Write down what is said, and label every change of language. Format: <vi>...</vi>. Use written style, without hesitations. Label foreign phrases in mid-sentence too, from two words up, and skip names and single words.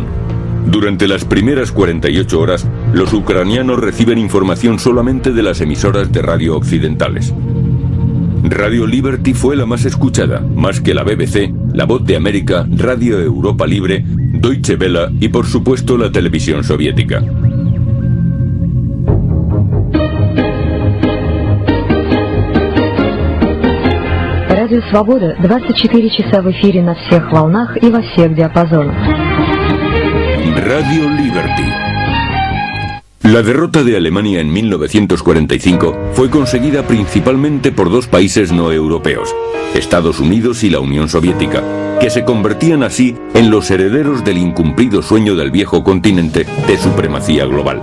<es>Durante las primeras 48 horas, los ucranianos reciben información solamente de las emisoras de radio occidentales. Radio Liberty fue la más escuchada, más que la BBC, La Voz de América, Radio Europa Libre, Deutsche Welle y, por supuesto, la televisión soviética.</es> <ru>Радио Свобода 24 часа в эфире на всех волнах и во всех диапазонах.</ru> <es>Radio Liberty. La derrota de Alemania en 1945 fue conseguida principalmente por dos países no europeos, Estados Unidos y la Unión Soviética, que se convertían así en los herederos del incumplido sueño del viejo continente de supremacía global.</es>